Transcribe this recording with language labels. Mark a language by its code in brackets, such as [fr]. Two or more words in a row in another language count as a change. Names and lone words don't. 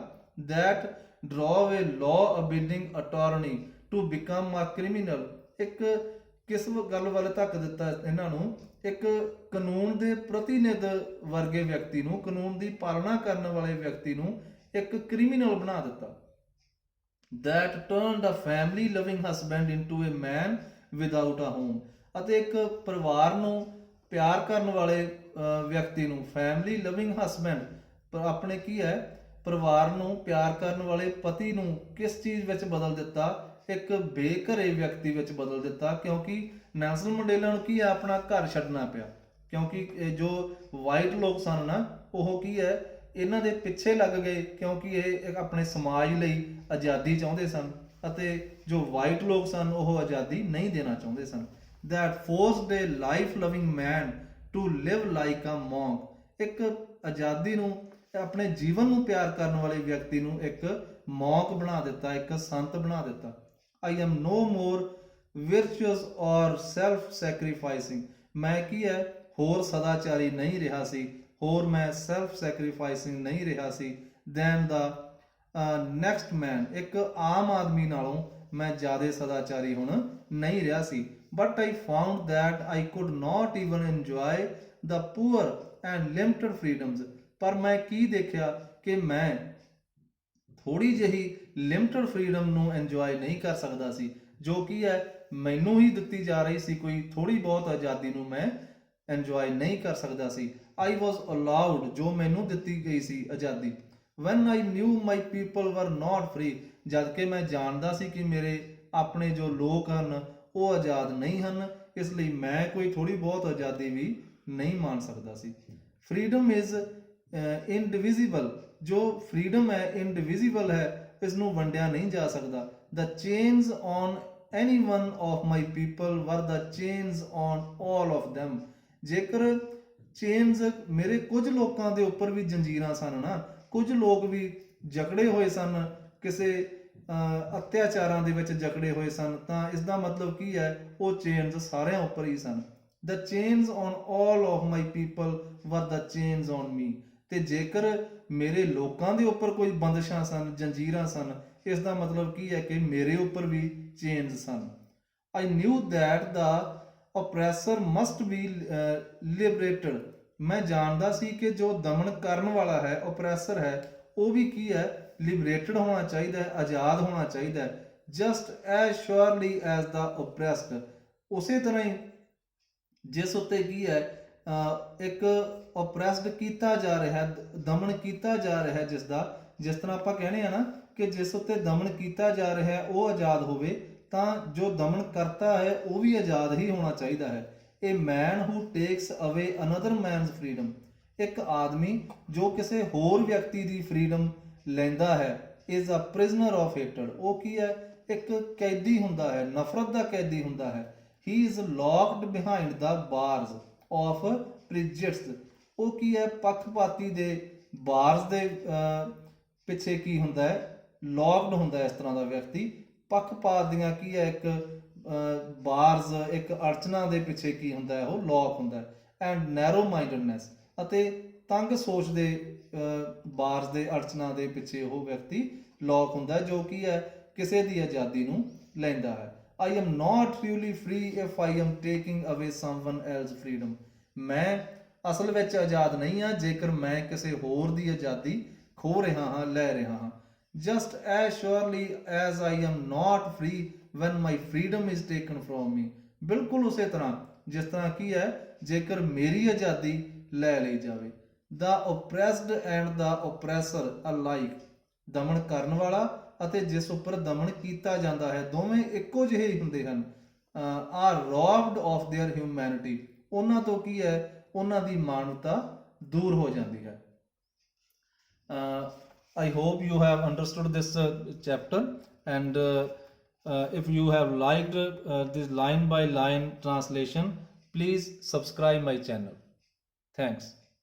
[en] that drove a law abiding attorney to become a criminal, [pa] ਇੱਕ ਕਿਸ ਗੱਲ ਵੱਲ ਧੱਕ ਦਿੱਤਾ ਇਹਨਾਂ ਨੂੰ, ਇੱਕ ਕਾਨੂੰਨ ਦੇ ਪ੍ਰਤੀਨਿਧ ਵਰਗੇ ਵਿਅਕਤੀ ਨੂੰ, ਕਾਨੂੰਨ ਦੀ ਪਾਲਣਾ ਕਰਨ ਵਾਲੇ ਵਿਅਕਤੀ ਨੂੰ ਇੱਕ ਕ੍ਰਿਮੀਨਲ ਬਣਾ ਦਿੱਤਾ। [en] that turned a family loving husband into a man without a home, [pa] ਅਤੇ ਇੱਕ ਪਰਿਵਾਰ ਨੂੰ ਪਿਆਰ ਕਰਨ ਵਾਲੇ ਵਿਅਕਤੀ ਨੂੰ, [en] family loving husband, [pa] ਆਪਣੇ ਕੀ ਹੈ, ਪਰਿਵਾਰ ਨੂੰ ਪਿਆਰ ਕਰਨ ਵਾਲੇ ਪਤੀ ਨੂੰ ਕਿਸ ਚੀਜ਼ ਵਿੱਚ ਬਦਲ ਦਿੱਤਾ, ਇੱਕ ਬੇਘਰੇ ਵਿਅਕਤੀ ਵਿੱਚ ਬਦਲ ਦਿੱਤਾ। ਕਿਉਂਕਿ ਨੈਲਸਨ ਮੰਡੇਲਾ ਨੂੰ ਕੀ ਹੈ, ਆਪਣਾ ਘਰ ਛੱਡਣਾ ਪਿਆ, ਕਿਉਂਕਿ ਇਹ ਜੋ ਵਾਈਟ ਲੋਕ ਸਨ ਨਾ, ਉਹ ਕੀ ਹੈ, ਇਹਨਾਂ ਦੇ ਪਿੱਛੇ ਲੱਗ ਗਏ ਕਿਉਂਕਿ ਇਹ ਇੱਕ ਆਪਣੇ ਸਮਾਜ ਲਈ ਆਜ਼ਾਦੀ ਚਾਹੁੰਦੇ ਸਨ, ਅਤੇ ਜੋ ਵਾਈਟ ਲੋਕ ਸਨ ਉਹ ਆਜ਼ਾਦੀ ਨਹੀਂ ਦੇਣਾ ਚਾਹੁੰਦੇ ਸਨ। [en] that forced a life loving man to live like a monk, [pa] ਇੱਕ ਆਜ਼ਾਦੀ ਨੂੰ, ਆਪਣੇ ਜੀਵਨ ਨੂੰ ਪਿਆਰ ਕਰਨ ਵਾਲੇ ਵਿਅਕਤੀ ਨੂੰ ਇੱਕ ਮੌਂਕ ਬਣਾ ਦਿੱਤਾ, ਇੱਕ ਸੰਤ ਬਣਾ ਦਿੱਤਾ। [en] I am no more virtuous or self sacrificing, [pa] ਮੈਂ ਕੀ ਹੈ, ਹੋਰ ਸਦਾਚਾਰੀ ਨਹੀਂ ਰਿਹਾ ਸੀ, ਹੋਰ ਮੈਂ [en] self sacrificing [pa] ਨਹੀਂ ਰਿਹਾ ਸੀ [en] than the next man, [pa] ਇੱਕ ਆਮ ਆਦਮੀ ਨਾਲੋਂ ਮੈਂ ਜ਼ਿਆਦਾ ਸਦਾਚਾਰੀ ਹੁਣ ਨਹੀਂ ਰਿਹਾ ਸੀ। [en] but I found that I could not even enjoy the poor and limited freedoms, [pa] ਪਰ ਮੈਂ ਕੀ ਦੇਖਿਆ ਕਿ ਮੈਂ ਥੋੜੀ ਜਿਹੀ [en] limited freedom [pa] ਨੂੰ ਇੰਜੋਏ ਨਹੀਂ ਕਰ ਸਕਦਾ ਸੀ, ਜੋ ਕੀ ਹੈ ਮੈਨੂੰ ਹੀ ਦਿੱਤੀ ਜਾ ਰਹੀ ਸੀ, ਕੋਈ ਥੋੜੀ ਬਹੁਤ ਆਜ਼ਾਦੀ ਨੂੰ ਮੈਂ ਇੰਜੋਏ ਨਹੀਂ ਕਰ ਸਕਦਾ ਸੀ। [en] I was allowed, [pa] ਜੋ ਮੈਨੂੰ ਦਿੱਤੀ ਗਈ ਸੀ ਆਜ਼ਾਦੀ। [en] when I knew my people were not free, [pa] ਜਦ ਕਿ ਮੈਂ ਜਾਣਦਾ ਸੀ ਕਿ ਮੇਰੇ ਆਪਣੇ ਜੋ ਲੋਕ ਹਨ ਉਹ ਆਜ਼ਾਦ ਨਹੀਂ ਹਨ, ਇਸ ਲਈ ਮੈਂ ਕੋਈ ਥੋੜੀ ਬਹੁਤ ਆਜ਼ਾਦੀ ਵੀ ਨਹੀਂ ਮਾਣ ਸਕਦਾ ਸੀ। [en] freedom is indivisible, [pa] ਜੋ freedom ਹੈ indivisible ਹੈ, ਇਸ ਨੂੰ ਵੰਡਿਆ ਨਹੀਂ ਜਾ ਸਕਦਾ। [en] the chains on any one of my people were the chains on all of them, [pa] ਜੇਕਰ ਚੇਨਸ ਮੇਰੇ ਕੁਝ ਲੋਕਾਂ ਦੇ ਉੱਪਰ ਵੀ ਜੰਜੀਰਾਂ ਸਨ ਨਾ, ਕੁਝ ਲੋਕ ਵੀ ਜਕੜੇ ਹੋਏ ਸਨ, ਕਿਸੇ ਅਤਿਆਚਾਰਾਂ ਦੇ ਵਿੱਚ ਜਕੜੇ ਹੋਏ ਸਨ, ਤਾਂ ਇਸ ਦਾ ਮਤਲਬ ਕੀ ਹੈ, ਉਹ ਚੇਨਸ ਸਾਰਿਆਂ ਉੱਪਰ ਹੀ ਸਨ। [en] the chains on all of my people were the chains on me, [pa] ਤੇ ਜੇਕਰ ਮੇਰੇ ਲੋਕਾਂ ਦੇ ਉੱਪਰ ਕੋਈ ਬੰਦਸ਼ਾਂ ਸਨ, ਜੰਜੀਰਾਂ ਸਨ, ਇਸ ਦਾ ਮਤਲਬ ਕੀ ਹੈ ਕਿ ਮੇਰੇ ਉੱਪਰ ਵੀ ਚੇਨਸ ਸਨ। [en] I knew that the oppressor must be liberated, [pa] ਮੈਂ ਜਾਣਦਾ ਸੀ ਕਿ ਜੋ ਦਮਨ ਕਰਨ ਵਾਲਾ ਹੈ, oppressor ਹੈ, ਉਹ ਵੀ ਕੀ ਹੈ, liberated ਹੋਣਾ ਚਾਹੀਦਾ ਹੈ, ਆਜ਼ਾਦ ਹੋਣਾ ਚਾਹੀਦਾ ਹੈ। [en] just as surely as the oppressed, [pa] ਉਸੇ ਤਰ੍ਹਾਂ ਹੀ ਜਿਸ ਉੱਤੇ ਕੀ ਹੈ ਇੱਕ oppressed ਕੀਤਾ ਜਾ ਰਿਹਾ, ਦਮਨ ਕੀਤਾ ਜਾ ਰਿਹਾ, ਜਿਸ ਤਰ੍ਹਾਂ ਆਪਾਂ ਕਹਿੰਦੇ ਆ ਨਾ ਕਿ ਜਿਸ ਉੱਤੇ ਦਮਨ ਕੀਤਾ ਜਾ ਰਿਹਾ ਉਹ ਆਜ਼ਾਦ ਹੋਵੇ, ਤਾਂ ਜੋ ਦਮਨ ਕਰਤਾ ਹੈ ਉਹ ਵੀ ਆਜ਼ਾਦ ਹੀ ਹੋਣਾ ਚਾਹੀਦਾ ਹੈ। [en] A man who takes away another man's freedom, [pa] ਇੱਕ ਆਦਮੀ ਜੋ ਕਿਸੇ ਹੋਰ ਵਿਅਕਤੀ ਦੀ ਫਰੀडम ਲੈਂਦਾ ਹੈ, [en] is a prisoner of hatred, [pa] ਉਹ ਕੀ ਹੈ, ਇੱਕ ਕੈਦੀ ਹੁੰਦਾ ਹੈ, ਨਫ਼ਰਤ ਦਾ ਕੈਦੀ ਹੁੰਦਾ ਹੈ। [en] He is locked behind the bars of prejudice, [pa] ਉਹ ਕੀ ਹੈ, ਪੱਖਪਾਤੀ ਦੇ ਬਾਰਸ ਦੇ ਪਿੱਛੇ ਕੀ ਹੁੰਦਾ ਹੈ, ਲੌਕਡ ਹੁੰਦਾ ਹੈ ਇਸ ਤਰ੍ਹਾਂ ਦਾ ਵਿਅਕਤੀ। ਪੱਖਪਾਤ ਦੀਆਂ ਕੀ ਹੈ, ਇੱਕ ਬਾਰਸ, ਇੱਕ ਅੜਚਨਾ ਦੇ ਪਿੱਛੇ ਕੀ ਹੁੰਦਾ ਹੈ, ਉਹ ਲੌਕ ਹੁੰਦਾ ਹੈ। [en] and narrow mindedness, [pa] ਅਤੇ ਤੰਗ ਸੋਚ ਦੇ ਬਾਰਸ ਦੇ ਅੜਚਨਾ ਦੇ ਪਿੱਛੇ ਉਹ ਵਿਅਕਤੀ ਲੌਕ ਹੁੰਦਾ ਹੈ, ਜੋ ਕੀ ਹੈ, ਕਿਸੇ ਦੀ ਆਜ਼ਾਦੀ ਨੂੰ ਲੈਂਦਾ ਹੈ। [en] I am not truly free if I am taking away someone else's freedom, [pa] ਮੈਂ ਅਸਲ ਵਿੱਚ ਆਜ਼ਾਦ ਨਹੀਂ ਹਾਂ ਜੇਕਰ ਮੈਂ ਕਿਸੇ ਹੋਰ ਦੀ ਆਜ਼ਾਦੀ ਖੋ ਰਿਹਾ ਹਾਂ, ਲੈ ਰਿਹਾ ਹਾਂ। [en] just as surely as I am not free when my freedom is taken from me, [pa] ਬਿਲਕੁਲ ਉਸੇ ਤਰ੍ਹਾਂ ਜਿਸ ਤਰ੍ਹਾਂ ਕੀ ਹੈ, ਜੇਕਰ ਮੇਰੀ ਆਜ਼ਾਦੀ ਲੈ ਲਈ ਜਾਵੇ। [en] the oppressed and the oppressor alike, [pa] ਦਮਨ ਕਰਨ ਵਾਲਾ ਅਤੇ ਜਿਸ ਉੱਪਰ ਦਮਨ ਕੀਤਾ ਜਾਂਦਾ ਹੈ, ਦੋਵੇਂ ਇੱਕੋ ਜਿਹੇ ਹੀ ਹੁੰਦੇ ਹਨ। [en] are robbed of their humanity, [pa] ਉਹਨਾਂ ਤੋਂ ਕੀ ਹੈ, ਉਹਨਾਂ ਦੀ ਮਾਨਵਤਾ ਦੂਰ ਹੋ ਜਾਂਦੀ ਹੈ। [en] I hope you have understood this chapter, and if you have liked this line by line translation, please subscribe my channel. Thanks.